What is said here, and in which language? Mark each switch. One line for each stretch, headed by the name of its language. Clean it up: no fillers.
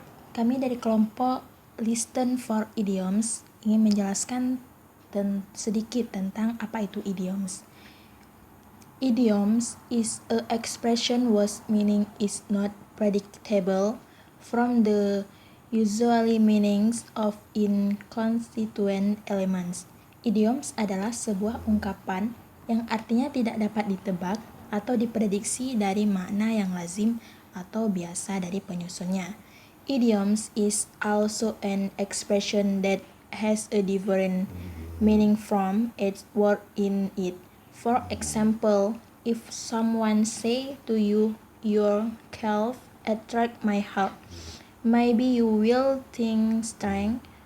Indonesian: Kami dari kelompok Listen for Idioms ingin menjelaskan sedikit tentang apa itu idioms.
English: Idioms is a expression whose meaning is not predictable from the usually meanings of inconstituent elements.
Indonesian: Idioms adalah sebuah ungkapan yang artinya tidak dapat ditebak atau diprediksi dari makna yang lazim atau biasa dari penyusunnya.
English: Idioms is also an expression that has a different meaning from its word in it. For example, if someone say to you, "Your calf attract my heart," maybe you will think strange.